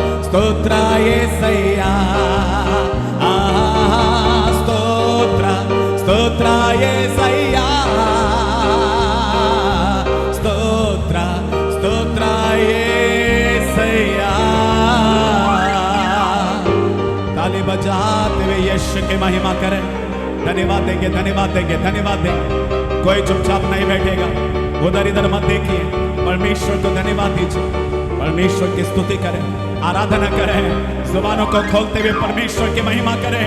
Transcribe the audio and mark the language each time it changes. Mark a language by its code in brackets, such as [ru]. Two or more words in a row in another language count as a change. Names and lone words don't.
[te] स्तोत्र యేసయ్యా స్తోత్ర స్తోత్ర యేసయ్యా స్తోత్ర స్తోత్ర యేసయ్యా [hi] ताली बजाते हुए यीशु की महिमा करें। धन्यवाद देंगे, धन्यवाद देंगे, धन्यवाद देंगे। कोई चुपचाप नहीं बैठेगा, उधर इधर मत देखिए, परमेश्वर को धन्यवाद दीजिए, परमेश्वर की स्तुति करें, आराधना करें, जुबानों को खोलते हुए परमेश्वर की महिमा करें।